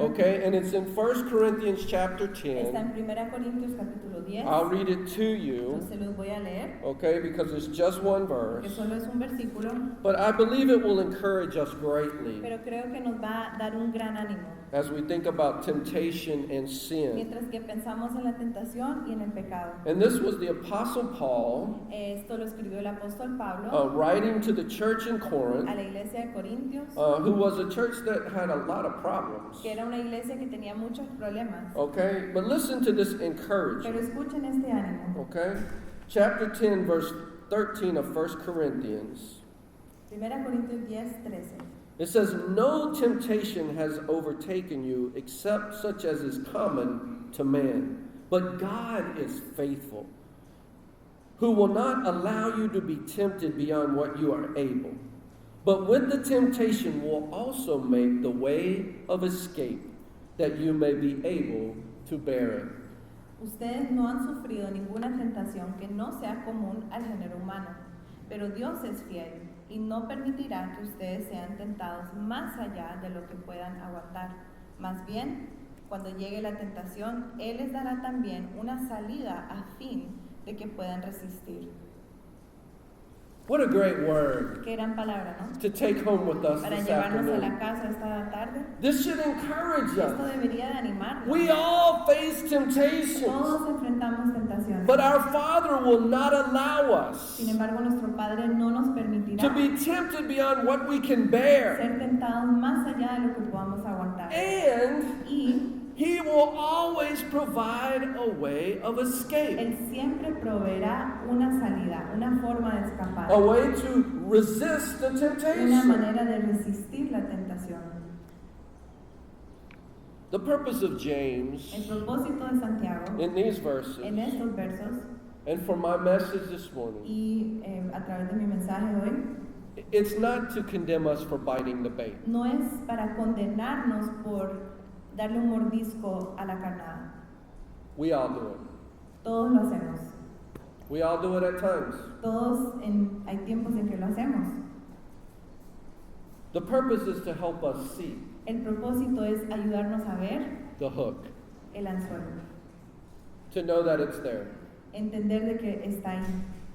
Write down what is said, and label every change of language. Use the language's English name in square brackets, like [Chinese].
[English] Okay, and it's in 1 Corinthians chapter [Spanish] Está [English] 10. [Spanish] en 1 Corintios capítulo 10. [English] I'll read it to you, [Spanish] Entonces los voy a leer, [English] okay, because it's just one [Spanish] que [English] verse. [Spanish] solo es un versículo, [English] But I believe it will encourage us greatly [Spanish] pero creo que nos va a dar un gran ánimo. [English] as we think about temptation and sin. [Spanish] Mientras que pensamos en la tentación y en el pecado. [English] And this was the Apostle Paul [Spanish] Esto lo escribió el apóstol Pablo [English] writing to the church in [Spanish] a [English] Corinth, [Spanish] la iglesia de Corintios, [English] who was a church that had a lot of problems. [Spanish] que era una iglesia que tenía muchos problemas. [English] Okay, but listen to this [Spanish] Pero [English] encouragement. [Spanish] escuchen este ánimo. [English] Okay, chapter 10, verse 13 of 1 Corinthians. [Spanish] 1 Corintios 10:13. [English] It says, "No temptation has overtaken you except such as is common to man. But God is faithful, who will not allow you to be tempted beyond what you are able, but with the temptation will also make the way of escape, that you may be able to bear it. [Spanish] Ustedes no han sufrido ninguna tentación que no sea común al género humano, pero Dios es fiel y no permitirá que ustedes sean tentados más allá de lo que puedan aguantar. Más bien, cuando llegue la tentación, Él les dará también una salida a fin de que puedan resistir. [English] What a great word [Spanish] Qué gran palabra, ¿no? [English] to take home with us [Spanish] Para [English] this [Spanish] llevarnos a la [English] afternoon. [Spanish] casa esta tarde. [English] This should encourage [Spanish] Esto [English] us. [Spanish] debería de animarnos. [English] We all face temptations, [Spanish] Todos enfrentamos tentaciones. [English] but our Father will not allow us [Spanish] Sin embargo, nuestro Padre no nos permitirá [English] to be tempted beyond what we can bear. [Spanish] ser tentados más allá de lo que podamos aguantar. [English] And [Spanish] Y [English] He will always provide a way of escape, [Spanish] Él siempre proveerá una salida, una forma de escapar, [English] a way to resist the [Spanish] una [English] temptation. [Spanish] manera de resistir la tentación. [English] The purpose of [Spanish] El [English] James [Spanish] propósito de Santiago [English] in these verses, [Spanish] en estos versos [English] and for my message this morning, [Spanish] y a través de mi mensaje hoy, [English] it's not to condemn us for biting the bait. [Spanish] no es para condenarnos por darle un mordisco a la carnada. [English] We all do it. [Spanish] Todos lo hacemos. [English] We all do it at times. [Spanish] Hay tiempos en que lo hacemos. [English] The purpose is to help us see [Spanish] El propósito es ayudarnos a ver [English] the hook, [Spanish] el anzuelo, [English] to know that it's there, [Spanish] entender de que está ahí